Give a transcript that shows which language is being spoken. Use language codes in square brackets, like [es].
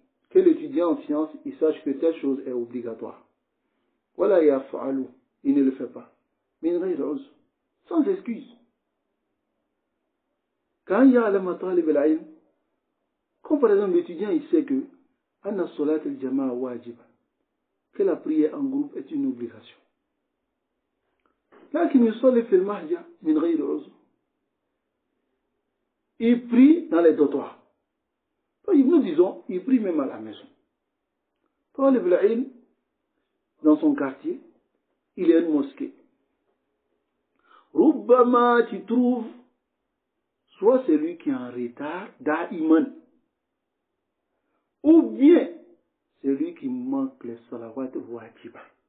[fr] Que l'étudiant en sciences, il sache que telle chose est obligatoire. Voilà [ar] yaf'alu, [fr] il ne le fait pas. [ar] Min ghayr uzr, [fr] sans excuse. Quand [ar] ya'lama talib al-ilm, [fr] comme par exemple l'étudiant, il sait que [ar] anna salat al-jama'a wajib, [fr] que la prière en groupe est une obligation. [ar] لكن يصلي في المهجة من غير عذر. [fr] Il prie dans les dortoirs. Nous disons, il prie même à la maison. Talib al-ilm, dans son quartier, il y a une mosquée. [ar] Rubbama, [fr] tu trouves, soit celui qui est en retard, [ar] da'iman, [fr] ou bien celui qui manque les salawat wajiba.